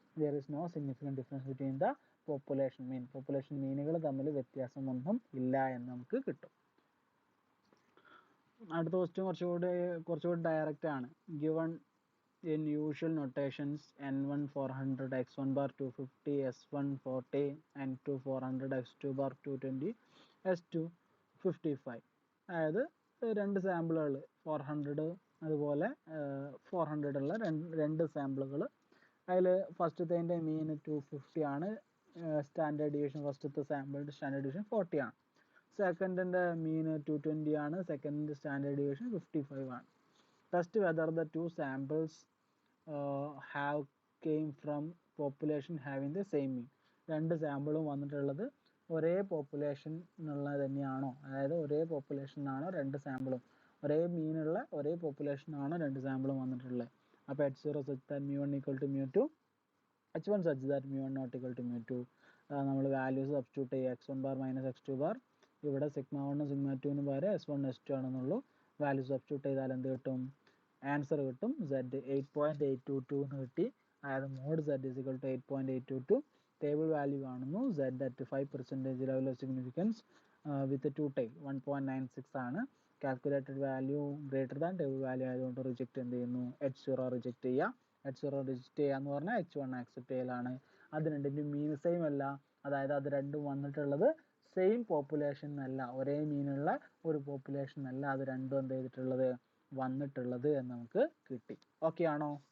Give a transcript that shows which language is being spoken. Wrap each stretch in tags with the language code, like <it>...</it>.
<en>there is no significant difference between the population mean, population</en> <ml>മീനുകൾ തമ്മിൽ വ്യത്യാസമൊന്നും ഇല്ല എന്ന് നമുക്ക് കിട്ടും. അടുത്ത ക്വസ്റ്റ്യൻ കുറച്ചുകൂടി ഡയറക്റ്റ് ആണ്.</ml> <en>given in usual notations N1 400, X1 bar 250, S1 40, N2 400, X2 bar 220, S2 55.</en> <ml>അതായത് രണ്ട് സാമ്പിളുകൾ 400 അതുപോലെ 400 ഉള്ള രണ്ട് സാമ്പിളുകൾ, അതിൽ ഫസ്റ്റത്തേൻ്റെ മീൻ 250 ആണ്, സ്റ്റാൻഡേർഡ് ഡീവിയേഷൻ ഫസ്റ്റത്തെ സാമ്പിളിൻ്റെ സ്റ്റാൻഡേർഡ് ഡീവിയേഷൻ 40 ആണ്. സെക്കൻഡിൻ്റെ മീൻ 220 ആണ്, സെക്കൻഡിൻ്റെ സ്റ്റാൻഡേർഡ് ഡീവിയേഷൻ 55 ആണ്.</ml> <en>Test whether the two samples have came from population having the same mean.</en> <ml>രണ്ട് സാമ്പിളും വന്നിട്ടുള്ളത് ഒരേ പോപ്പുലേഷൻ എന്നുള്ളത് തന്നെയാണോ, അതായത് ഒരേ പോപ്പുലേഷനാണോ രണ്ട് സാമ്പിളും, ഒരേ മീനുള്ള ഒരേ പോപ്പുലേഷനാണോ രണ്ട് സാമ്പിളും വന്നിട്ടുള്ളത്.</ml> <en>അപ്പോൾ H0 such that mu1 equal to mu2, H1 such that mu1 not equal to mu2.</en> <ml>നമ്മൾ വാല്യൂസ് സബ്സ്റ്റിറ്റ്യൂട്ട് ചെയ്യുക,</ml> <en>x1 bar minus x2 bar,</en> <ml>ഇവിടെ സിഗ്മ 1 സിഗ്മ 2 പകരം S1 S2 ആണെന്നുള്ളൂ. വാല്യൂസ് സബ്സ്റ്റിറ്റ്യൂട്ട് ചെയ്താൽ എന്ത് കിട്ടും, ആൻസർ കിട്ടും Z 8.822 എന്ന് കിട്ടി.</ml> <en>അതായത് mod Z is equal to 8.822.</en> <ml>Table value കാണുന്നു,</ml> <en>Z at 5% level of significance with 2 tail 1.96 ആണ്. Calculated value greater than table value</en> <ml>ആയതുകൊണ്ട് റിജക്റ്റ് എന്ത് ചെയ്യുന്നു, H0 റിജക്റ്റ് ചെയ്യുക. H0 റിജക്റ്റ് ചെയ്യുക എന്ന് പറഞ്ഞാൽ H1 ആക്സെപ്റ്റ് ചെയ്യലാണ്. അത് രണ്ടിൻ്റെയും മീൻ സെയിം അല്ല, അതായത് അത് രണ്ടും വന്നിട്ടുള്ളത് സെയിം പോപ്പുലേഷൻ അല്ല, ഒരേ മീനുള്ള ഒരു പോപ്പുലേഷൻ അല്ല അത് രണ്ടും എന്ത് ചെയ്തിട്ടുള്ളത്, വന്നിട്ടുള്ളത് എന്ന് നമുക്ക് കിട്ടി. ഓക്കെ ആണോ?</ml>